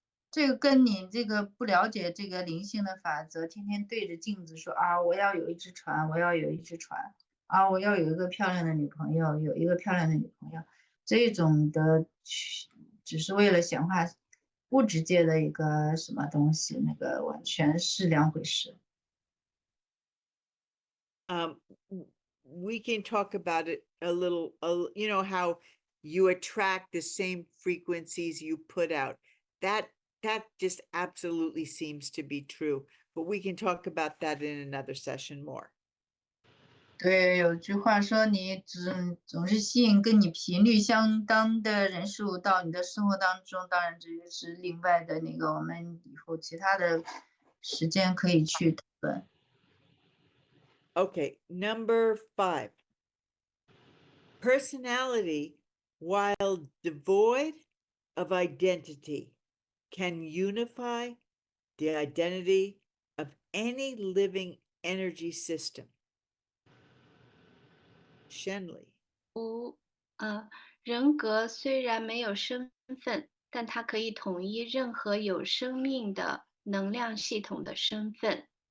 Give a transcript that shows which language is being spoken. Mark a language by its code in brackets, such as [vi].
[zh] 这个跟你这个不了解这个灵性的法则，天天对着镜子说我要有一只船，我要有一只船，我要有一个漂亮的女朋友，有一个漂亮的女朋友，这种的只是为了显化物质界的一个什么东西，那个完全是两回事。 [en] We can talk about it a little, how you attract the same frequencies you put out. That just absolutely seems to be true, but we can talk about that in another session more. [zh] 对，有句话说，你总是吸引跟你频率相当的人事物到你的生活当中。当然，这个是另外的那个，我们以后其他的时间可以去讨论。 [en] Okay, number 5. Personality, while devoid of identity, can unify the identity of any living energy system. Shenley. [zh] 人格虽然没有身份，但它可以统一任何有生命的能量系统的身份。